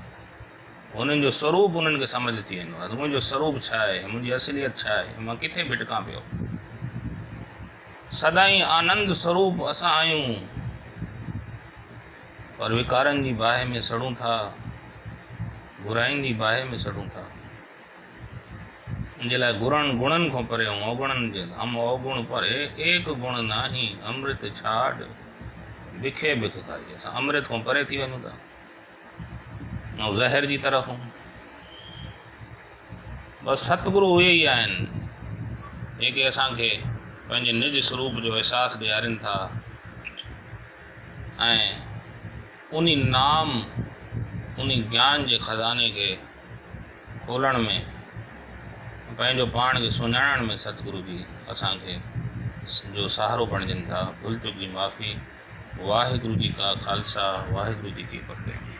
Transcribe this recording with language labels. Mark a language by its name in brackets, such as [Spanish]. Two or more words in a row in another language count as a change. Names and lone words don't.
[Sindhi] उन्हनि जो स्वरूप उन्हनि खे सम्झ अची वेंदो आहे, मुंहिंजो स्वरूप छा आहे, मुंहिंजी असलियत छा आहे, मां किथे भिटकां पियो। सदाई आनंद स्वरूप असां आहियूं, पर विकारनि जी बाहि में सड़ूं था, बुराइनि जी बाहि में सड़ूं था। इन जे लाइ गुणनि खां परे ऐं अवगुणनि जे [Hindi] हम अवगुण परे एक गुण नाही, अमृत छाड़ बिखे बिख खाई। [Sindhi] असां अमृत खां परे थी वञूं था ऐं ज़हर जी तरफ़। बसि सतगुरु उहे ई आहिनि जेके असांखे पंहिंजे निज स्वरूप जो अहसासु ॾियारीनि था, ऐं उन नाम, उन ज्ञान जे खज़ाने खे खोलण में, पंहिंजो पाण खे सुञाणण में सतगुरु जी असांखे जो सहारो बणजनि था। भुल चुक जी माफ़ी। [Punjabi] ਵਾਹਿਗੁਰੂ ਜੀ ਕਾ ਖਾਲਸਾ, ਵਾਹਿਗੁਰੂ ਜੀ ਕੀ ਫਤਿਹ।